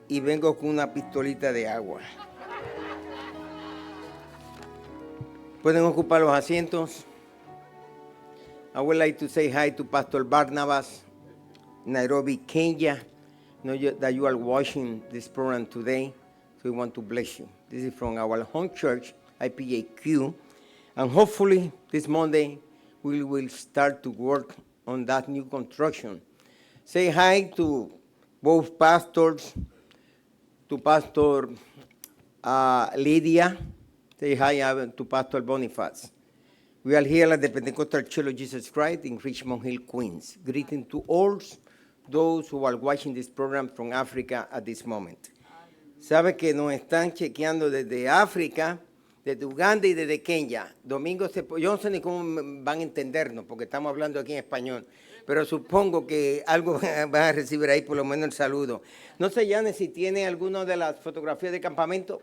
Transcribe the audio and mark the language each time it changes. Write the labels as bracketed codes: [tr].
[es] y vengo con una pistolita de agua. Pueden ocupar los asientos. [en] I would like to say hi to Pastor Barnabas, Nairobi, Kenya. Know that you are watching this program today, so we want to bless you. This is from our home church, IPAQ, and hopefully this Monday we will start to work on that new construction. Say hi to both pastors, to Pastor Lydia. Say hi to Pastor Boniface. We are here at the Pentecostal Church of Jesus Christ in Richmond Hill, Queens. Greeting to all those who are watching this program from Africa at this moment. [es] Sabe que nos están chequeando desde África, desde Uganda y desde Kenia. Domingo, yo no sé ni cómo van a entendernos, porque estamos hablando aquí en español, pero supongo que algo van a recibir ahí, por lo menos el saludo. No sé, Yane, si tiene alguna de las fotografías de campamento.